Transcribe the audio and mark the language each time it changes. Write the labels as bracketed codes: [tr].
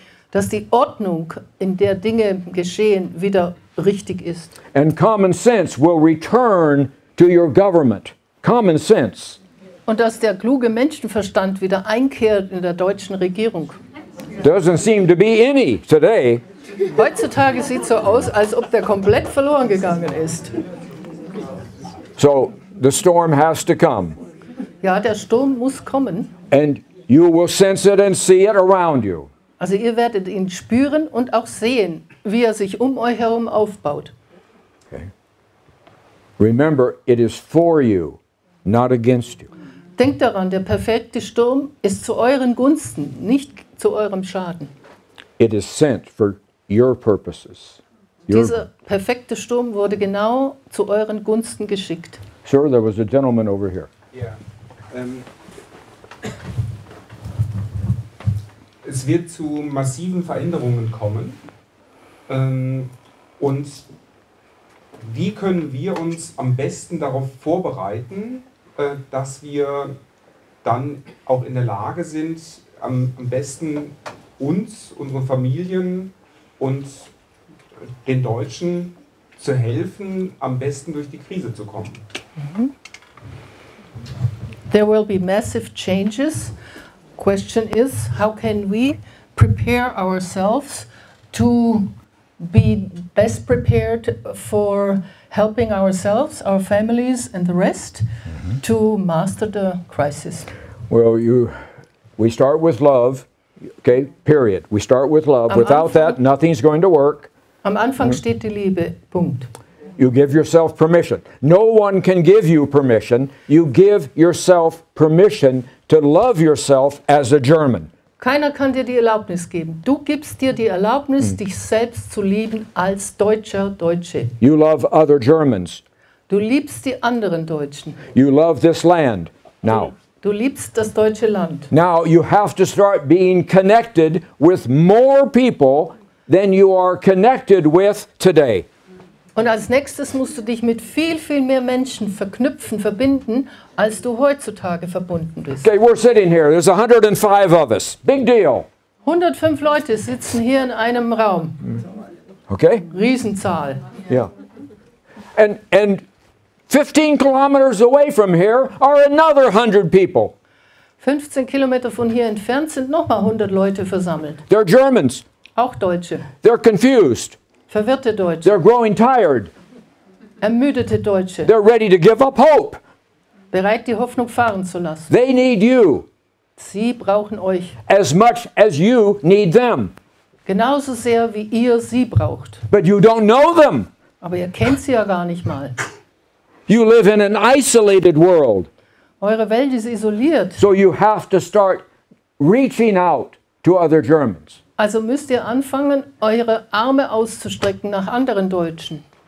[de] Dass die Ordnung, in der Dinge geschehen, wieder richtig ist. [en] And common sense will return to your government. Common sense. [de] Und dass der kluge Menschenverstand wieder einkehrt in der deutschen Regierung. [en] Doesn't seem to be any today. [de] Heutzutage sieht es so aus, als ob der komplett verloren gegangen ist. [en] So the storm has to come. [de] Ja, der Sturm muss kommen. [en] And you will sense it and see it around you. [de] Also ihr werdet ihn spüren und auch sehen, wie er sich um euch herum aufbaut. [en] Okay. Remember, it is for you, not against you. [de] Denkt daran, der perfekte Sturm ist zu euren Gunsten, nicht zu eurem Schaden. [en] It is sent for your purposes. [de] Dieser perfekte Sturm wurde genau zu euren Gunsten geschickt. [en] Sir, there was a gentleman over here. [de] Ja. Es wird zu massiven Veränderungen kommen. Und wie können wir uns am besten darauf vorbereiten, dass wir dann auch in der Lage sind, am besten uns, unseren Familien und den Deutschen zu helfen, am besten durch die Krise zu kommen? [en] There will be massive changes. Question is, how can we prepare ourselves to be best prepared for helping ourselves, our families and the rest to master the crisis? Well, we start with love, okay, period. We start with love. [de] Am [en] Without that, [de] Anfang- [en] nothing's going to work. [de] Am Anfang steht die Liebe, Punkt. [en] You give yourself permission. No one can give you permission. You give yourself permission to love yourself as a German. [de] Keiner kann dir die Erlaubnis geben. Du gibst dir die Erlaubnis, dich selbst zu lieben als Deutscher, Deutsche. [en] You love other Germans. [de] Du liebst die anderen Deutschen. [en] You love this land. Now, [de] Du liebst das deutsche Land. [en] now you have to start being connected with more people than you are connected with today. [de] Und als nächstes musst du dich mit viel, viel mehr Menschen verknüpfen, verbinden, als du heutzutage verbunden bist. [en] Okay, we're sitting here. There's 105 of us. Big deal. [de] 105 Leute sitzen hier in einem Raum. [en] Okay? [de] Riesenzahl. [en] Yeah. And 15 kilometers away from here are another 100 people. [de] 15 Kilometer von hier entfernt sind nochmal 100 Leute versammelt. [en] They're Germans. [de] Auch Deutsche. [en] They're confused. [de] Verwirrte Deutsche. [en] They're growing tired. [de] Ermüdete Deutsche. [en] They're ready to give up hope. [de] Bereit, die Hoffnung fahren zu lassen. [en] They need you [de] Sie brauchen euch. [en] as much as you need them. [de] Genauso sehr, wie ihr sie braucht. [en] But you don't know them. [de] Aber ihr kennt sie ja gar nicht mal. [en] You live in an isolated world. [de] Eure Welt ist isoliert. [en] So you have to start reaching out to other Germans. [de] Also müsst ihr anfangen, eure Arme auszustrecken nach anderen Deutschen.